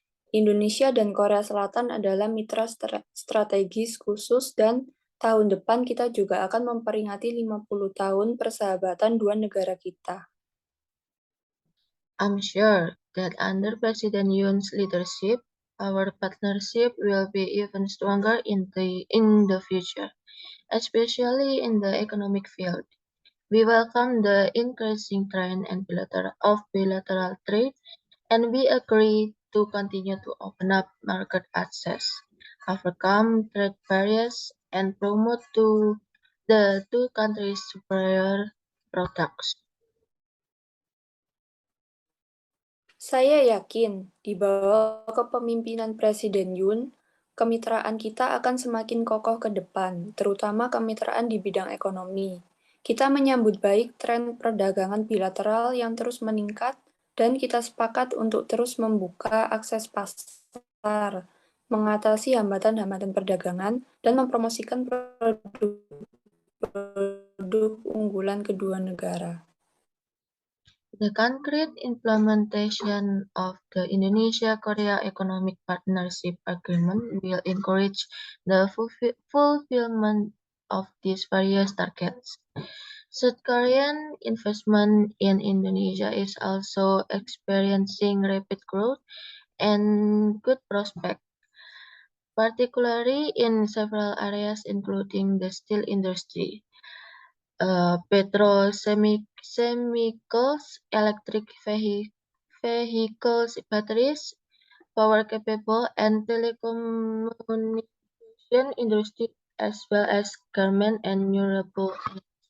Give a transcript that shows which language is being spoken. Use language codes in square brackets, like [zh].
[id] Indonesia dan Korea Selatan adalah mitra strategis khusus dan tahun depan kita juga akan memperingati 50 tahun persahabatan dua negara kita. [en] I'm sure that under President Yoon's leadership, our partnership will be even stronger in the future, especially in the economic field. We welcome the increasing trend of bilateral trade, and we agree to continue to open up market access, overcome trade barriers, and promote the two countries' superior products. [id] Saya yakin di bawah kepemimpinan Presiden Yoon, kemitraan kita akan semakin kokoh ke depan, terutama kemitraan di bidang ekonomi. Kita menyambut baik tren perdagangan bilateral yang terus meningkat dan kita sepakat untuk terus membuka akses pasar, mengatasi hambatan-hambatan perdagangan, dan mempromosikan produk unggulan kedua negara. [en] The concrete implementation of the Indonesia-Korea Economic Partnership Agreement will encourage the fulfillment of these various targets. South Korean investment in Indonesia is also experiencing rapid growth and good prospects, particularly in several areas including the steel industry, petrochemicals, electric vehicles, batteries, power capable, and telecommunication industry, as well as garment and renewable energy.